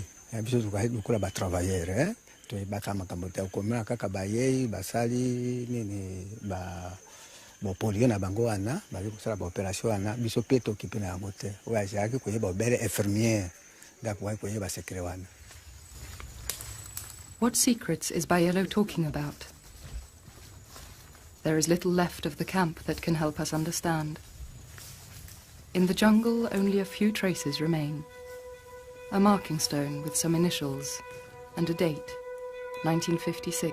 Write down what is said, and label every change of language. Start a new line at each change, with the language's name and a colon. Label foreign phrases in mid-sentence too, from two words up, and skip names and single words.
Lingala: biso tukula batravailleur toyebaka makambo te okomela kaka bayei basali nini bopolio na bango wana babi kosala baopération wana biso mpe tokipe na yango te oyo azalaki koyeba obele infirmière donc wai koyeba sekre wana.
English: What secrets is Bayello talking about? There is little left of the camp that can help us understand. In the jungle, only a few traces remain. A marking stone with some initials and a date, 1956.